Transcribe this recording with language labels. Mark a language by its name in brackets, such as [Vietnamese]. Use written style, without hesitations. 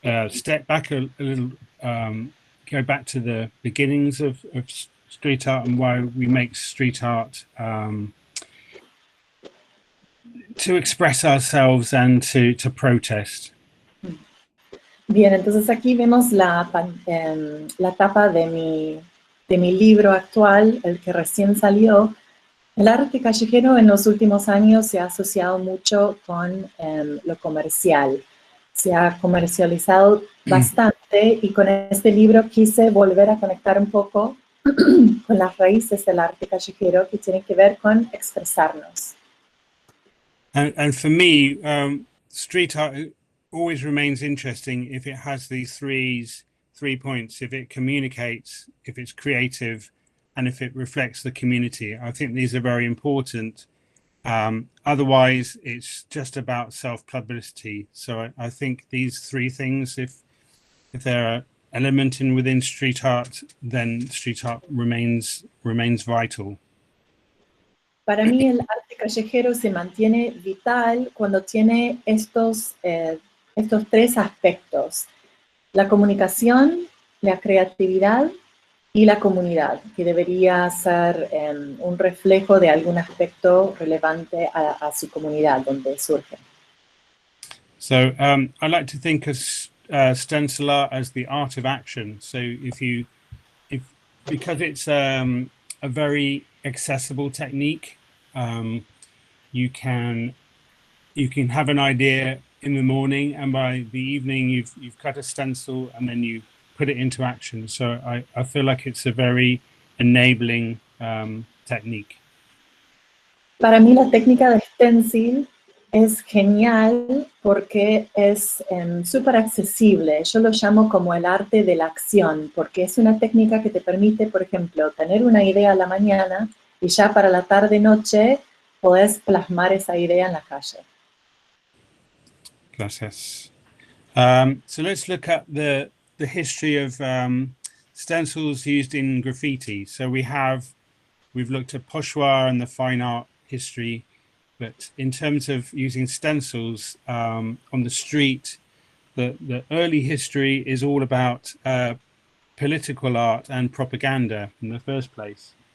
[English] step back a little, go back to the beginnings of street art and why we make street art to express ourselves and to protest. [Spanish] Bien, entonces aquí vemos la tapa de mi libro actual, el que recién salió. El arte callejero en los últimos años se ha asociado mucho con lo comercial. Se ha comercializado bastante y con este libro quise volver a conectar un poco con las raíces del arte callejero que tienen que ver con expresarnos. [English] And for me, street art always remains interesting if it has these three points, if it communicates, if it's creative, and if it reflects the community. I think these are very important. Otherwise, it's just about self-publicity. So I think these three things, if they're elemented within street art, then street art remains vital. [Spanish] Para mí el arte callejero se mantiene vital cuando tiene estos tres aspectos: la comunicación, la creatividad y la comunidad, que debería ser un reflejo de algún aspecto relevante a su comunidad donde surge. [English] So I like to think of stencil art as the art of action. So because it's a very accessible technique, you can have an idea in the morning, and by the evening you've cut a stencil and then you put it into action. So I feel like it's a very enabling technique. [Spanish] Para mí la técnica de stencil es genial porque es súper accesible. Yo lo llamo como el arte de la acción, porque es una técnica que te permite, por ejemplo, tener una idea a la mañana y ya para la tarde-noche podés plasmar esa idea en la calle. Gracias. [English] So let's look at the history of stencils used in graffiti. So we've looked at pochoir and the fine art history, but in terms of using stencils on the street, the early history is all about political art and propaganda in the first place.